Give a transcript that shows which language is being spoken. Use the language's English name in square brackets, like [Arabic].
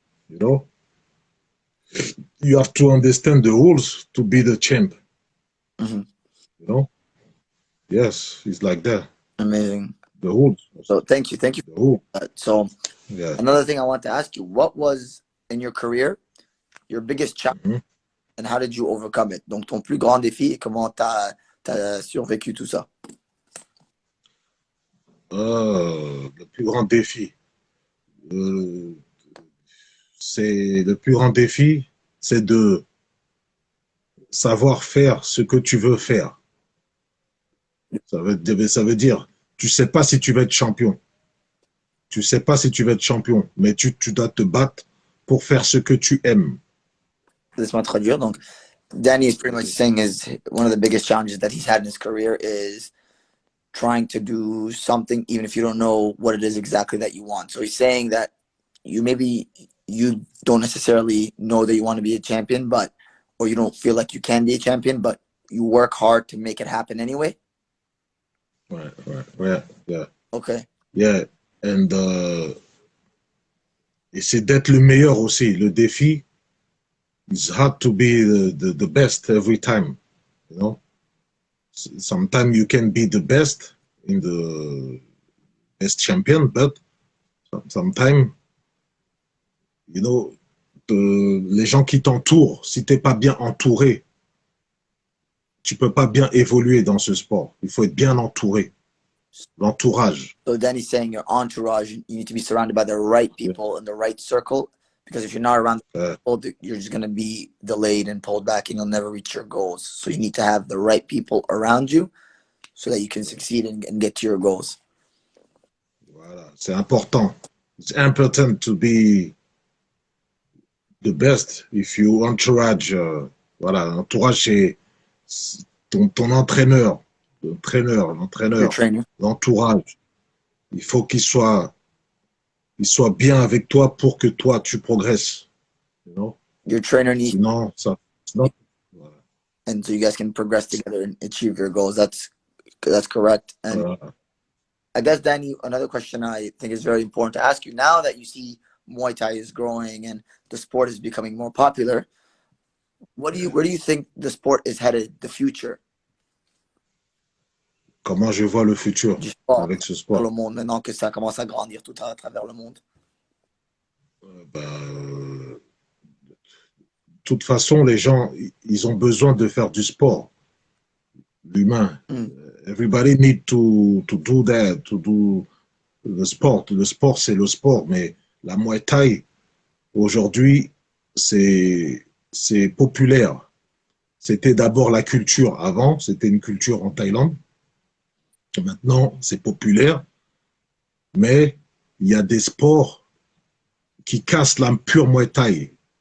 [English] You know, you have to understand the rules to be the champ. Mm-hmm. You know, yes, it's like that. Amazing. The rules. So thank you. The rules. So Yeah. another thing I want to ask you, what was in your career your biggest challenge Mhm. and how did you overcome it? [French] Donc ton plus grand défi et comment t'as survécu tout ça? Le plus grand défi. Euh, c'est le plus grand défi, c'est de savoir faire ce que tu veux faire. Ça veut dire, tu sais pas si tu vas être champion. Tu sais pas si tu vas être champion, mais tu dois te battre pour faire ce que tu aimes. Laisse-moi traduire. [English] Donc Dany is pretty much saying one of the biggest challenges that he's had in his career is trying to do something even if you don't know what it is exactly that you want. So he's saying that you don't necessarily know that you want to be a champion, or you don't feel like you can be a champion, but you work hard to make it happen anyway. Ouais, yeah. Okay. [French] Yeah, and et c'est d'être le meilleur aussi. [English] Le défi, it's hard to be the best every time, you know. Sometimes you can be the best in the best champion, but sometimes, you know, [French] les gens qui t'entourent, si t'es pas bien entouré, tu peux pas bien évoluer dans ce sport. Il faut être bien entouré. L'entourage. [English] So Danny's saying your entourage, you need to be surrounded by the right people in the right circle, because if you're not around the people, you're just going to be delayed and pulled back and you'll never reach your goals. So you need to have the right people around you so that you can succeed and get to your goals. [French] Voilà, c'est important. [English] It's important to be the best. If you [French] entourage, voilà, entourage, c'est ton entraîneur, [English] Your [French] l'entraîneur, [English] trainer. [French] l'entourage. Il faut il soit bien avec toi pour que toi, tu progresses. [English] You know? Your trainer needs, [French] Sinon, ça, sinon, voilà. [English] and so you guys can progress together and achieve your goals. That's correct. And [French] Voilà. [English] I guess, Danny, another question I think is very important to ask you now that you see Muay Thai is growing and the sport is becoming more popular. Where do you think the sport is headed, the future [French] Comment je vois le futur du sport avec ce dans sport? le monde maintenant que ça commence à grandir tout à travers le monde? De toute façon, les gens, ils ont besoin de faire du sport, l'humain. Mm. [English] Everybody need to do that, to do le sport. [French] Le sport, c'est le sport, mais la Muay Thai, aujourd'hui, c'est populaire. C'était d'abord la culture. Avant, c'était une culture en Thaïlande. Maintenant, c'est populaire. Mais il y a des sports qui cassent la pure Muay Thai.